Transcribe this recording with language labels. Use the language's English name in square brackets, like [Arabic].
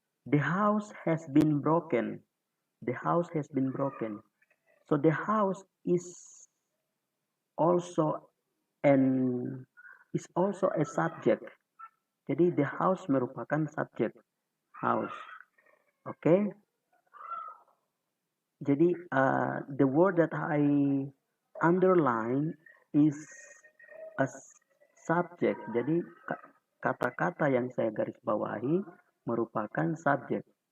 [English] The house has been broken. The house has been broken. So the house is also a subject. [Indonesian] Jadi [English] the house [Indonesian] merupakan subjek house. Oke. Jadi [English] the word that I underline is a subject. [Indonesian] Jadi kata-kata yang saya garis bawahi merupakan subjek.